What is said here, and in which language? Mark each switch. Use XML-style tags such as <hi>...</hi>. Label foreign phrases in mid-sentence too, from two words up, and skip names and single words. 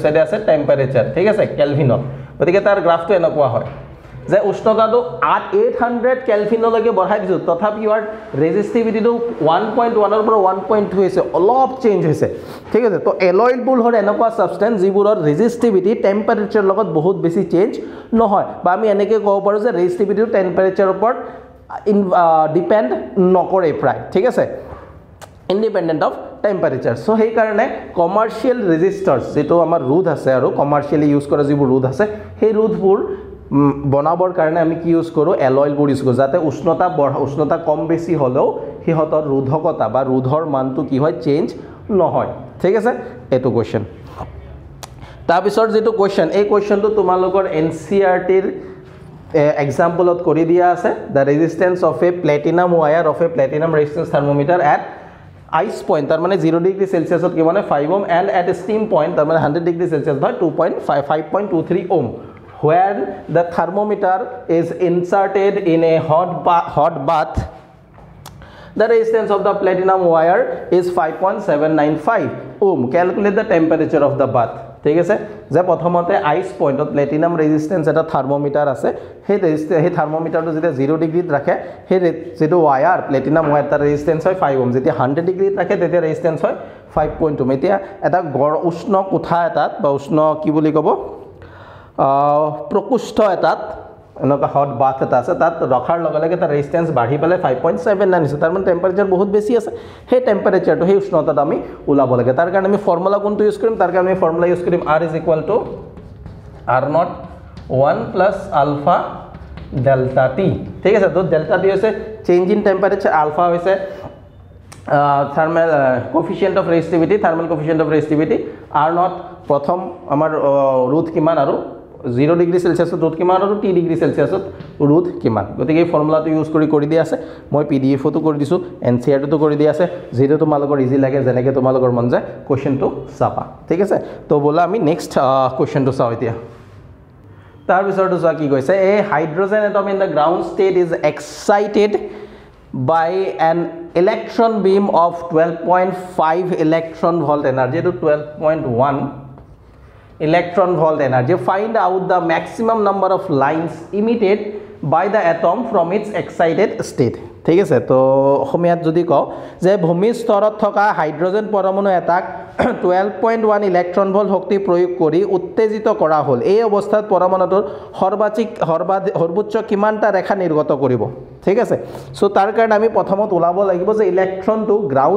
<as>সাইডে আছে টেম্পাৰেচাৰ ঠিক আছে কেলভিনত গতিকে তাৰ গ্ৰাফটো এনেকুৱা হয় যে উষ্ণতাটো 800 কেলভিনলৈকে বঢ়াই দিছো তথাপি ইয়াৰ ৰেজিষ্টিভিটিটো 1.1 পৰা 1.2 হৈছে অলপ চেঞ্জ হৈছে ঠিক আছে তো এলয়েড বুল হৰ এনেকুৱা সাবষ্টেন্স যিবোৰৰ</as> <en>resistivity temperature</en> <as>লগত বহুত বেছি চেঞ্জ নহয় বা আমি এনেকৈ ক'ব পাৰো যে ৰেজিষ্টিভিটিটো টেম্পাৰেচাৰৰ ওপৰত ডিপেন্ড নকৰে প্ৰায় ঠিক আছে</as> <en>independent of temperature so</en> <as>সেই কাৰণে</as> <en>commercial resistors</en> <as>যেটো আমাৰ ৰোধ আছে আৰু</as> <en>commercially use</en> <as>কৰা যিবোৰ ৰোধ আছে সেই ৰোধবোৰ বনাবৰ কাৰণে আমি কি ইউজ কৰো এলয়েল বোৰ ইউজ কৰো যাতে উষ্ণতা কম বেছি হলেও হিহতৰ ৰোধকতা বা ৰোধৰ মানটো কি হয় চেঞ্জ নহয় ঠিক আছে এটো কোৱেশ্চন তাৰ পিছৰ যেটো কোৱেশ্চন এই কোৱেশ্চনটো তোমালোকৰ এনচিআৰটিৰ</as> <en>example</en> <as>কৰি দিয়া আছে</as> <en>the resistance of a platinum wire of a platinum resistance thermometer at ice point</en> <as>তাৰ মানে</as> <en>0 degree celsius</en> <as>ত কিমান</as> <en>5 ohm and at a steam point</en> <as>তাৰ মানে</as> <en>100 degree celsius by 5.23 ohm where the thermometer is inserted in a hot bath the resistance of the platinum wire is 5.795 ohm calculate the temperature of the bath</en> <as>ঠিক আছে যে প্ৰথমতে আইস পয়েন্টত</as> <en>platinum resistance</en> <as>এটা থার্মোমিটার আছে সেই থার্মোমিটারটো যেটা 0 ডিগ্ৰীত ৰাখে সেই যেটো</as> <en>wire platinum wire</en> <as>তাৰ ৰেজিস্ট্যান্স হয় 5 ওহম যেটা 100 ডিগ্ৰীত ৰাখে তেতিয়া ৰেজিস্ট্যান্স হয় 5.2 এতিয়া এটা গড় উষ্ণ কোঠা এটাত বা উষ্ণ কি বুলি কব প্ৰকোষ্ঠ এটাত এনেকা হট বাথ এটা আছে তাত ৰখাৰ লগে লগে তাৰ ৰেজিস্ট্যান্স বাঢ়ি পেলে 5.79 হৈছে তাৰ মানে টেম্পাৰেচাৰ বহুত বেছি আছে সেই টেম্পাৰেচাৰটো সেই উষ্ণতাত আমি উলাব লাগে তাৰ কাৰণে আমি ফৰ্মুলা কোনটো ইউজ কৰিম তাৰ কাৰণে আমি</as> <en>formula use</en> <as>কৰিম R = R0 1 + আলফা ডেল্টা T ঠিক আছে তো ডেল্টা T হৈছে</as> <en>change in temperature</en> <as>আলফা হৈছে</as> <en>thermal coefficient of resistivity thermal coefficient of resistivity</en> <as>R0 প্রথম আমাৰ ৰোধ কিমান আৰু 0 ডিগ্ৰী সেলসিয়াছত ৰোধ কিমান আৰু T ডিগ্ৰী সেলসিয়াছত ৰোধ কিমান গতিকে এই ফৰ্মুলাটো ইউজ কৰি দিয়া আছে মই পিডিএফটো কৰি দিছো এনচিআৰটো কৰি দিয়া আছে যেটো তোমালোকৰ ইজি লাগে যেনেকৈ তোমালোকৰ মন যায় কোৱেশ্চনটো চাপা ঠিক আছে তো বলা আমি</as> <en>next question</en> <as>চাও এতিয়া তাৰ পিছৰটো চোৱা কি কৈছে</as> <en>a hydrogen atom in the ground state is excited by an electron beam of 12.5 electron volt energy to 12.1 electron volt energy find out the maximum number of lines emitted by the atom from its excited state</en> <as>ঠিক আছে তো অসমীয়াত যদি কও যে ভূমি স্তৰত থকা হাইড্ৰোজেন পৰমাণু এটাক 12.1</as> <en>electron volt</en> <as>শক্তি প্ৰয়োগ কৰি উত্তেজিত কৰা হল এই অৱস্থাত পৰমাণুটোৰ সৰ্বোচ্চ কিমানটা ৰেখা নিৰ্গত কৰিব ঠিক আছে সো তাৰ কাৰণে আমি প্ৰথমত উলাব লাগিব যে ইলেক্ট্ৰনটো গ্ৰাউণ্ড</as>